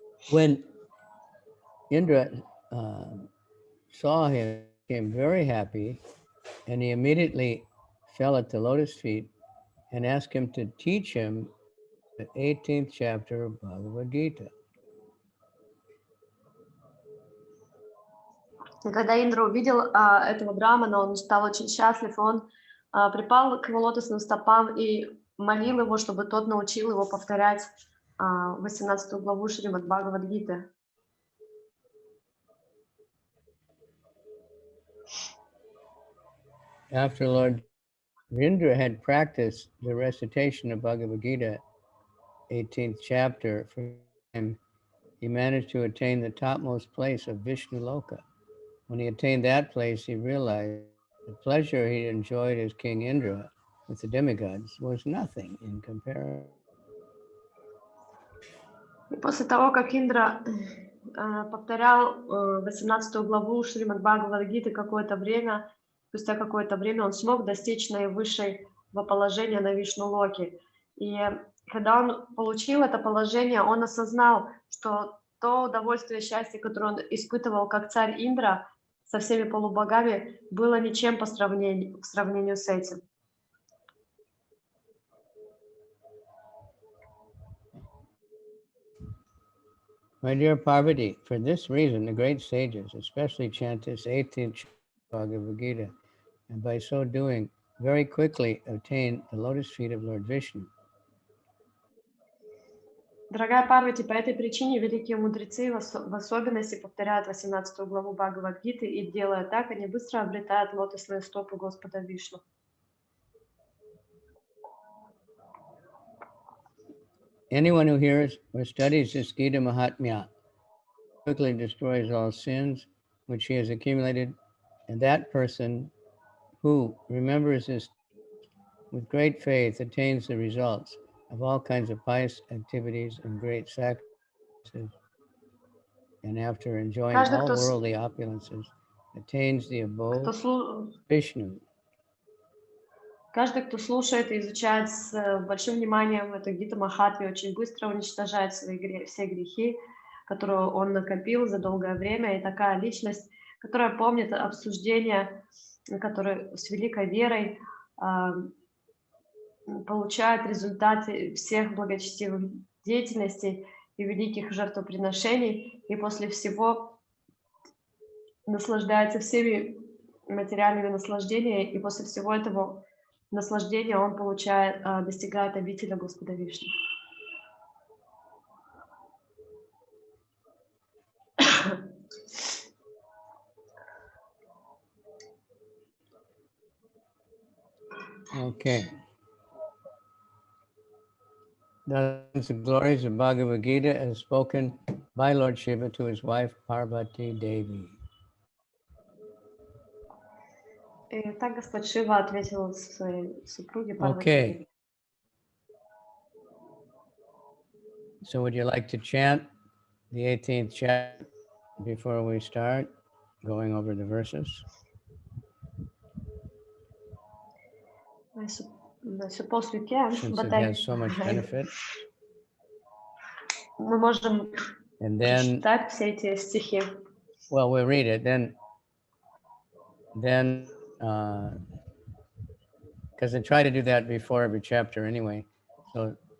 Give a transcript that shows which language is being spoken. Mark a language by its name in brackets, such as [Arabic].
[English] When Indra saw him, he became very happy, and he immediately fell at the lotus feet and asked him to teach him the 18th chapter of Bhagavad-Gita. [Russian] И когда Индра увидел этого брамана, он стал очень счастлив, он припал к его лотосным стопам и молил его, чтобы тот научил его повторять 18 главу Шримад Бхагавад-гиты. [English] After Lord Indra had practiced the recitation of Bhagavad-Gita, 18th chapter, for him, he managed to attain the topmost place of Vishnu Loka. When he attained that place, he realized the pleasure he enjoyed as King Indra with the demigods was nothing in comparison. [Russian] И после того, как Индра повторял 18 главу Шримад Бхагавад-гиты какое-то время, спустя какое-то время он смог достичь наивысшего положения на Вишну-локе. И когда он получил это положение, он осознал, что то удовольствие и счастье, которое он испытывал как царь Индра со всеми полубогами, было ничем по сравнению с этим. [English] My dear Parvati, for this reason, the great sages especially chant this 18th chapter of Bhagavad Gita, and by so doing, very quickly obtain the lotus feet of Lord Vishnu. [Russian] Дорогая Парвати, по этой причине великие мудрецы в особенности повторяют 18 главу Бхагавад-гиты, и делая так, они быстро обретают лотосные стопы Господа Вишну. [English] Anyone who hears or studies this Gita Mahatmya quickly destroys all sins which he has accumulated, and that person who remembers this with great faith attains the results of all kinds of pious activities and great sacrifices, and after enjoying all worldly opulences, attains the abode of Vishnu. [Russian] Каждый, кто слушает и изучает с большим вниманием эту Гиту Махатмю, очень быстро уничтожает все грехи, которые он накопил за долгое время. И такая личность, которая помнит обсуждения, которые с великой верой получает результаты всех благочестивых деятельностей и великих жертвоприношений, и после всего наслаждается всеми материальными наслаждениями, и после всего этого наслаждения он достигает обители Господа Вишну. [English] Okay. Thus, the glories of Bhagavad-Gita as spoken by Lord Shiva to his wife Parvati Devi. [Russian] И так Господь Шива ответил своей супруге Парвати. [English] Okay. So would you like to chant the 18th chapter before we start going over the verses? I suppose we can, Since but it has so much benefit. [Russian] Мы можем прочитать все эти стихи. [English] Well, we'll read it, then because I try to do that before every chapter anyway. So